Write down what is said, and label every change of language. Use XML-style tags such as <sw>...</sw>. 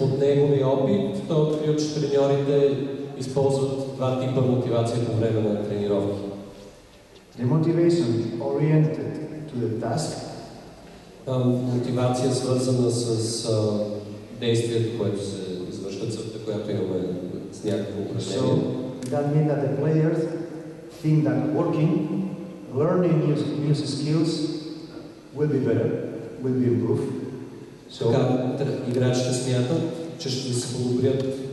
<bg>От неговия опит той открил, че треньорите използват два типа мотивация по време на тренировки.</bg> <en>The motivation oriented to the task.</en> <bg>Мотивация свързана с действието, което се извършва, целта, която имаме с някакво упражнение.</bg> <en>So that means that the players think that working, learning new skills will be better, will be improved. So</en> <bg>играчите смятат, че ще се подобрят.</bg>